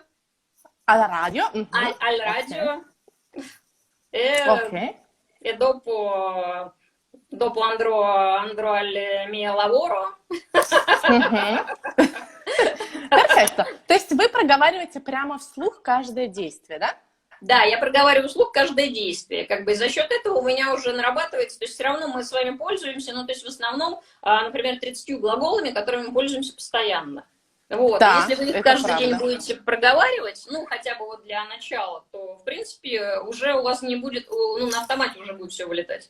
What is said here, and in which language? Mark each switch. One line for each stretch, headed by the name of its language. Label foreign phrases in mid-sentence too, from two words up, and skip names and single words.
Italian: Alla radio? Al radio. Ok. E dopo andrò al mio lavoro. Perfetto.
Russian: То есть вы проговариваете прямо вслух каждое действие, да? Да, я проговариваю вслух каждое действие. Как бы за счет этого у меня уже нарабатывается, то есть все равно мы с вами пользуемся, ну, то есть в основном, например, 30 глаголами, которыми мы пользуемся постоянно. Вот. Да, если вы их каждый день будете проговаривать, ну, хотя бы вот для начала, то, в принципе, уже у вас не будет, ну, на автомате уже будет все вылетать.